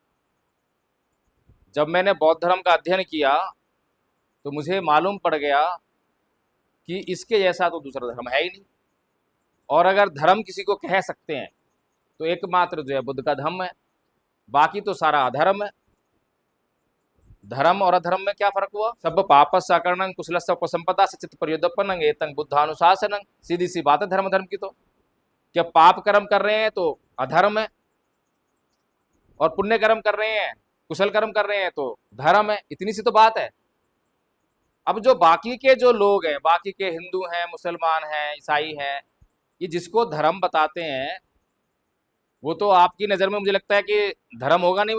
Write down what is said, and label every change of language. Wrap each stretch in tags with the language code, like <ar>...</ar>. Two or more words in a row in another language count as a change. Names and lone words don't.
<hi>जब मैंने बौद्ध धर्म का अध्ययन किया तो मुझे मालूम पड़ गया कि इसके जैसा तो दूसरा धर्म है ही नहीं। और अगर धर्म किसी को कह सकते हैं तो एकमात्र जो है बुद्ध का धर्म है, बाकी तो सारा अधर्म है। धर्म और अधर्म में क्या फर्क हुआ?</hi> <pi>सब पापस सकरणं कुशलस्य उपसंपदा सचित प्रयोदपनं एतं बुद्धानुशासनं।</pi> <hi>सीधी सी बात है धर्म धर्म की। तो क्या पाप कर्म कर रहे हैं तो अधर्म है, और पुण्य कर्म कर रहे हैं, कुशल कर्म कर रहे हैं तो धर्म है। इतनी सी तो बात है। अब जो बाकी के जो लोग हैं, बाकी के हिंदू हैं, मुसलमान हैं, ईसाई हैं, ये जिसको धर्म बताते हैं वो तो आपकी नज़र में मुझे लगता है कि धर्म होगा नहीं।</hi>